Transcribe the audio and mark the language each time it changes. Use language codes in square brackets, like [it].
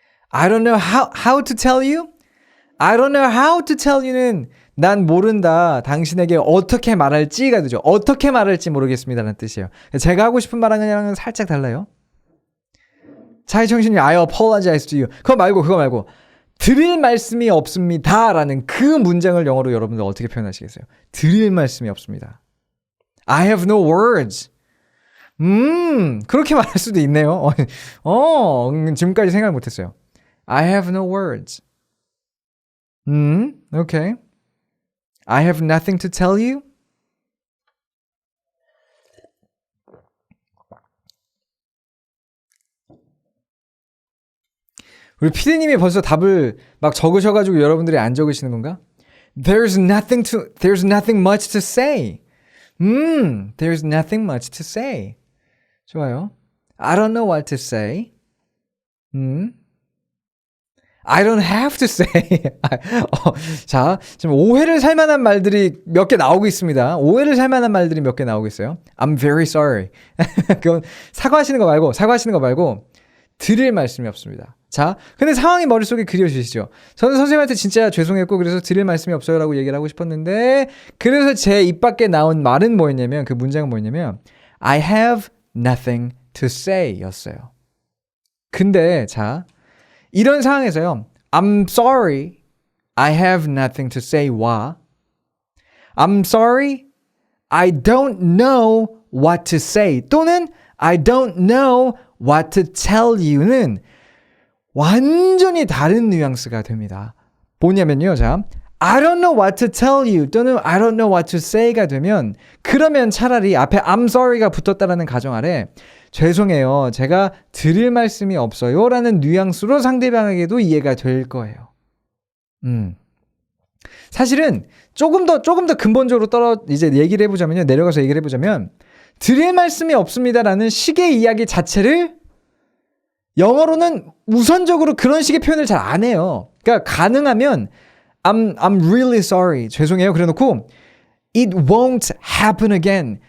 [en] I don't know how to tell you? I don't know how to tell you [ko] 는 난 모른다. 당신에게 어떻게 말할지가 되죠. 어떻게 말할지 모르겠습니다라는 뜻이에요. 제가 하고 싶은 말하는랑은 살짝 달라요. [en] 차이청신님 I apologize to you. [ko] 그거 말고 드릴 말씀이 없습니다라는 그 문장을 영어로 여러분들 어떻게 표현하시겠어요? 드릴 말씀이 없습니다. [en] I have no words. [ko] 그렇게 말할 수도 있네요. 지금까지 생각 못했어요. [en] I have no words. Okay. I have nothing to tell you. [ko] 우리 피디님이 벌써 답을 막 적으셔가지고 여러분들이 안 적으시는 건가? [en] There's nothing much to say. There's nothing much to say. [ko] 좋아요. [en] I don't know what to say. I don't have to say. [ko] 자, 지금 오해를 살 만한 말들이 몇 개 나오고 있습니다. 오해를 살 만한 말들이 몇 개 나오고 있어요. [en] I'm very sorry. [ko] 그건 사과하시는 거 말고 드릴 말씀이 없습니다. 자, 근데 상황이 머릿속에 그려지시죠? 저는 선생님한테 진짜 죄송했고 그래서 드릴 말씀이 없어요 라고 얘기를 하고 싶었는데 그래서 제 입 밖에 나온 말은 뭐였냐면 그 문장은 뭐였냐면 [en] I have nothing to say [ko] 였어요. 근데 자 이런 상황에서요. [en] I'm sorry, I have nothing to say와 I'm sorry, I don't know what to say 또는 I don't know what to tell you는 [ko] 완전히 다른 뉘앙스가 됩니다. 뭐냐면요. [en] 자, I don't know what to tell you 또는 I don't know what to say가 되면 [ko] 그러면 차라리 앞에 [en] I'm sorry [ko] 가 붙었다라는 가정 아래 죄송해요. 제가 드릴 말씀이 없어요. 라는 뉘앙스로 상대방에게도 이해가 될 거예요. 사실은 조금 더 근본적으로 이제 얘기를 해보자면요. 내려가서 얘기를 해보자면 드릴 말씀이 없습니다라는 식의 이야기 자체를 영어로는 우선적으로 그런 식의 표현을 잘 안 해요. 그러니까 가능하면 [en] I'm really sorry. [ko] 죄송해요. 그래 놓고 [en] It won't happen again.